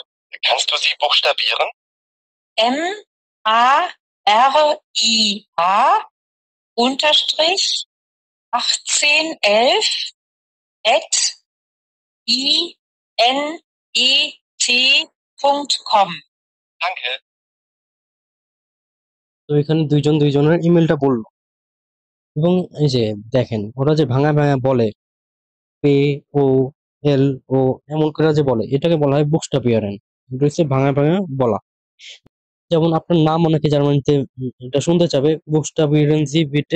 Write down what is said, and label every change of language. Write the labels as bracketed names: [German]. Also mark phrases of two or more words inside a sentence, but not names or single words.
[German] Kannst du sie buchstabieren? Maria unterstrich 1811 at inet.com. Danke. [Bangla] তো এখানে দুইজন দুইজনের ইমেলটা বললো, এবং এই যে দেখেন ওরা যে ভাঙা ভাঙা বলে পে ও এল ও এমন করে যে বলে, এটাকে বলা হয় বুকস্টাপিয়ারেন। এটা হচ্ছে ভাঙা ভাঙা বলা। যেমন আপনার নাম অনেকে জার্মানিতে এটা শুনতে চাবে [German] buchstabieren Sie bitte.